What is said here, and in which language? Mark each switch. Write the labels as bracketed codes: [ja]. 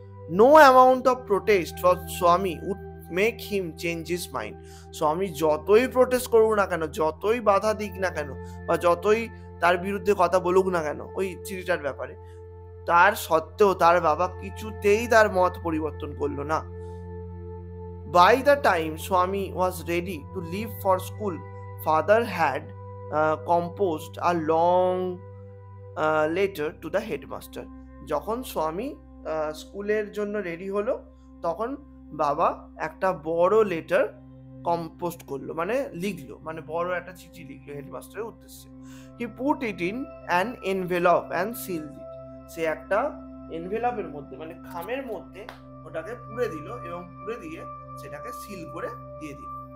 [en] No amount of protest for স্বামী would make him change his mind. [bn] স্বামী যতই protest করুক না কেন, যতই বাধা দিক না কেন, বা যতই তার বিরুদ্ধে কথা বলুক না কেন ওই চিঠিটার ব্যাপারে, তার সত্ত্বেও তার বাবা কিছুতেই তার মত পরিবর্তন করলো না। [en] By the time Swami was ready to leave for school, father had composed a long letter to the headmaster. [bn] যখন স্বামী স্কুলের জন্য রেডি হলো, তখন বাবা একটা বড় লেটার কম্পোস্ট করলো, মানে লিখলো, মানে বড় একটা চিঠি লিখলো হেডমাস্টারের উদ্দেশ্যে। [en] He put it in an envelope and sealed it. [bn] সে একটা এনভেলপের মধ্যে মানে খামের মধ্যে ওটাকে পুড়ে দিল এবং পুড়ে দিয়ে সেটাকে সিল করে দিয়ে দিল।